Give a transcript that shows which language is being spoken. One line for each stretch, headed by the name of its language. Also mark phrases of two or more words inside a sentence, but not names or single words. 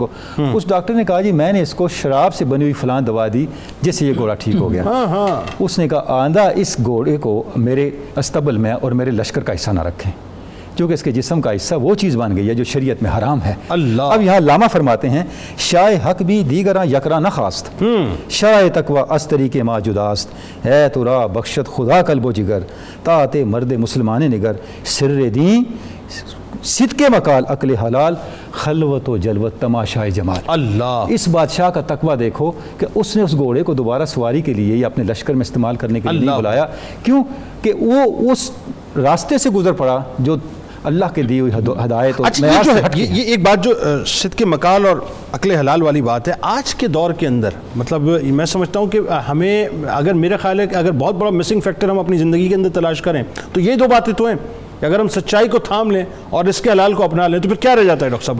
Urdu: اس ڈاکٹر نے کہا جی میں نے اس کو شراب سے بنی ہوئی فلاں دوا دی جس سے یہ گھوڑا ٹھیک ہو گیا۔ اس نے کہا آئندہ اس گھوڑے کو میرے استبل میں اور میرے لشکر کا حصہ نہ رکھیں۔ چونکہ اس کے جسم کا حصہ وہ چیز بن گئی ہے جو شریعت میں حرام ہے۔ اللہ۔ اب یہاں علامہ فرماتے ہیں
Persian: شاہ حق بھی دیگراں یکراں نہ خواست، شاہ تقوی از طریق ما جداست، ہے تو را بخشت خدا قلب و جگر، طاعت مرد مسلمان نگر، سر دین صدق مقال عقل حلال، خلوت و جلوت تماشائے جمال۔
Urdu: اللہ۔ اس بادشاہ کا تقوی دیکھو کہ اس نے اس گھوڑے کو دوبارہ سواری کے لیے یا اپنے لشکر میں استعمال کرنے کے لیے نہیں بلایا، کیوں کہ وہ اس راستے سے گزر پڑا جو اللہ کے دی ہوئی ہدایت اور اچھا، معیار یہ جو سے ہے ہٹ کے یہ ایک بات جو صدق مقال اور عقل حلال والی بات ہے آج کے دور کے اندر، مطلب میں سمجھتا ہوں کہ ہمیں، اگر میرا خیال ہے کہ اگر بہت بڑا
English: missing factor
Urdu: ہم اپنی زندگی کے اندر تلاش کریں تو یہ دو باتیں تو ہیں کہ اگر ہم سچائی کو تھام لیں اور اس کے حلال کو اپنا لیں تو پھر کیا رہ جاتا ہے ڈاکٹر صاحب؟